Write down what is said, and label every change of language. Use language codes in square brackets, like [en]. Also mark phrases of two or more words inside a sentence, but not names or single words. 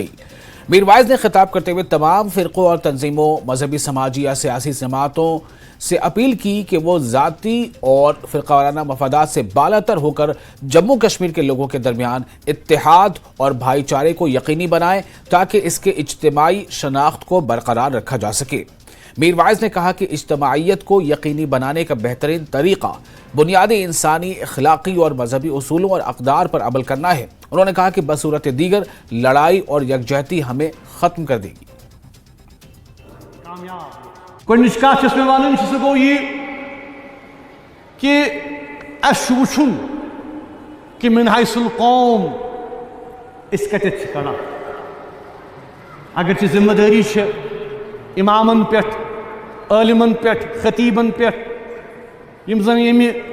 [ur] میر وائز نے خطاب کرتے ہوئے تمام فرقوں اور تنظیموں، مذہبی، سماجی یا سیاسی جماعتوں سے اپیل کی کہ وہ ذاتی اور فرقہ وارانہ مفادات سے بالاتر ہو کر جموں کشمیر کے لوگوں کے درمیان اتحاد اور بھائی چارے کو یقینی بنائیں تاکہ اس کے اجتماعی شناخت کو برقرار رکھا جا سکے۔ میر وائز نے کہا کہ اجتماعیت کو یقینی بنانے کا بہترین طریقہ بنیادی انسانی، اخلاقی اور مذہبی اصولوں اور اقدار پر عمل کرنا ہے۔ انہوں نے کہا کہ بصورت دیگر لڑائی اور یکجہتی ہمیں ختم کر دے گی۔ [ks] گۄڈنِچ کتھ یۄس مےٚ وَنٕنۍ چھِ سۄ گوٚو یہِ کہِ اَسہِ چھُ وٕچھُن کہِ من حیث القوم أسۍ کَتٮ۪تھ چھِ کڑان۔ اگرچہِ ذمہٕ دٲری چھِ اِمامن پٮ۪ٹھ، عٲلمن پٮ۪ٹھ، خطیٖبن پٮ۪ٹھ، یِم زن ییٚمہِ